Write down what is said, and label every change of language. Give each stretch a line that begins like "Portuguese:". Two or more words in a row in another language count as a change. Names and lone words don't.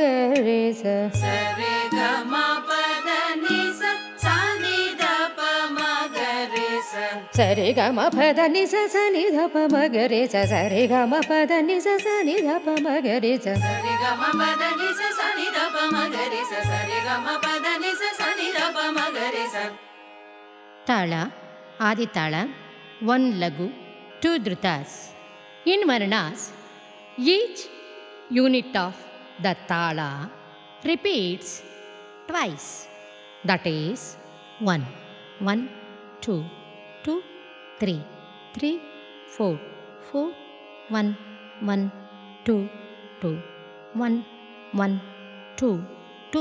Kannada: ರಿ ಸ, ಸ ರಿ ಗ ಮ ಪದ ನಿ ಸ, ಸ ನಿ ದ ಪ ಮ ಗ ರಿ ಸ, ಸ ರಿ ಗ ಮ ಪದ ನಿ ಸ, ಸ ನಿ ದ ಪ ಮ ಗ ರಿ ಸ, ಸ ರಿ ಗ ಮ ಪದ ನಿ ಸ, ಸ ನಿ ದ ಪ ಮ ಗ ರಿ ಸ, ಸ ರಿ ಗ ಮ ಪದ ನಿ ಸ, ಸ ನಿ ದ ಪ ಮ ಗ ರಿ ಸ, ಸ ರಿ ಗ ಮ ಪದ ನಿ ಸ, ಸ ನಿ ದ ಪ ಮ ಗ ರಿ ಸ. ತಾಳ ಆದಿತಾಳ, 1 ಲಘು, 2 ಧೃತಾಸ್.
English: In Varnas, each unit of the tala repeats twice. That is 1, 1, 2, 2, 3, 3, 4, 4, 1, 1, 2, 2, 1, 1, 2, 2.